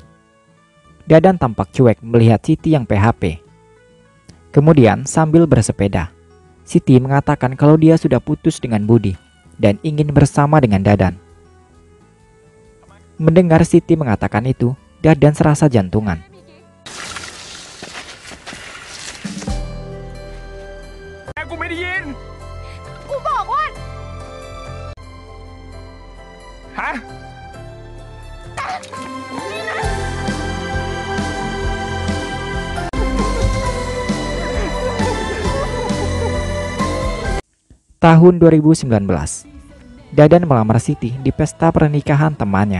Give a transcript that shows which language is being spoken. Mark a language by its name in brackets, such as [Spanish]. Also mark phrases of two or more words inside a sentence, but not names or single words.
[Indonesian] Dadan tampak cuek melihat Siti yang PHP. Kemudian sambil bersepeda, Siti mengatakan kalau dia sudah putus dengan Budi dan ingin bersama dengan Dadan. Mendengar Siti mengatakan itu, Dadan serasa jantungan. [Thai] กูไม่ได้ยิน กูบอกว่า ฮะ [Indonesian] Tahun 2019, Dadan melamar Siti di pesta pernikahan temannya.